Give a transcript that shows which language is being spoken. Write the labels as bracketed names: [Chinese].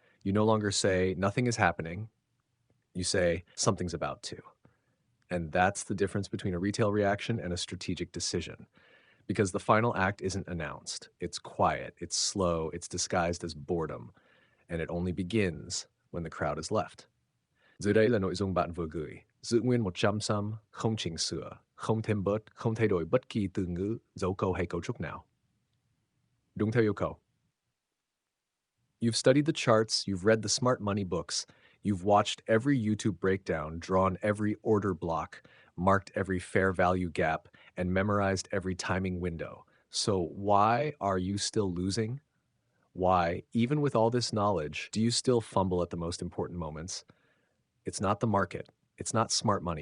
[English] You no longer say, "Nothing is happening." You say, "Something's about to." And that's the difference between a retail reaction and a strategic decision. Because the final act isn't announced. It's quiet, it's slow, it's disguised as boredom. And it only begins when the crowd is left. [Vietnamese] Dưới đây là nội dung bạn vừa gửi. Giữ nguyên 100 không chỉnh sửa, không thêm bớt, không thay đổi bất kỳ từ ngữ, dấu câu hay cấu trúc nào. Đúng theo yêu cầu. [English] You've studied the charts, you've read the smart money books, you've watched every YouTube breakdown, drawn every order block, marked every fair value gap, and memorized every timing window. So why are you still losing? Why, even with all this knowledge, do you still fumble at the most important moments? It's not the market. It's not smart money.